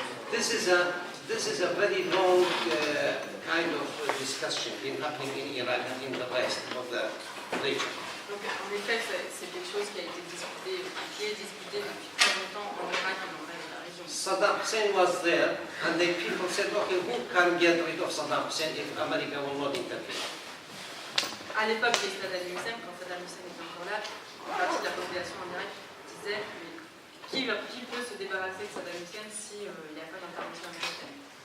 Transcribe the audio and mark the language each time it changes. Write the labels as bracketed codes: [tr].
[en] This is a very long kind of discussion been happening in Iraq and in the rest of the region. [fr] Donc en effet, c'est quelque chose qui a été discuté, qui est discuté depuis très longtemps en Irak et dans le reste de la région. [en] Saddam Hussein was there, and the people said, okay, who can get rid of Saddam Hussein if America will not intervene? [fr] À l'époque de Saddam Hussein, quand Saddam Hussein était encore là, une partie de la population en Irak disait qui peut se débarrasser de Saddam Hussein s'il n'y a pas d'intervention américaine.